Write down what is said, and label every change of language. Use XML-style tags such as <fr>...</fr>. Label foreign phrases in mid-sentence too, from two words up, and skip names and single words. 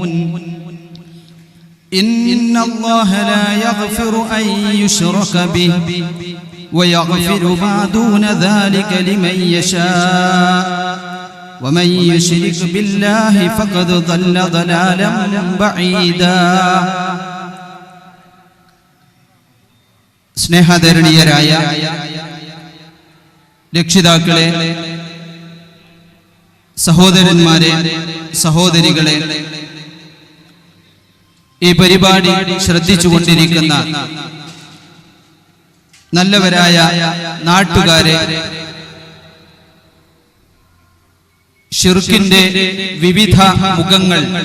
<ar>إن الله لا يغفر أن يشرك به ويغفر ما دون ذلك لمن يشاء ومن يشرك بالله فقد ضل ضلالا بعيدا.</ar> <ml>സ്നേഹധരണീയരായ രക്ഷിതാക്കളെ, സഹോദരന്മാരെ, സഹോദരികളെ, ഈ പരിപാടി ശ്രദ്ധിച്ചുകൊണ്ടിരിക്കുന്ന നല്ലവരായ നാട്ടുകാരെ, ശിർക്കിന്റെ വിവിധ മുഖങ്ങൾ</ml>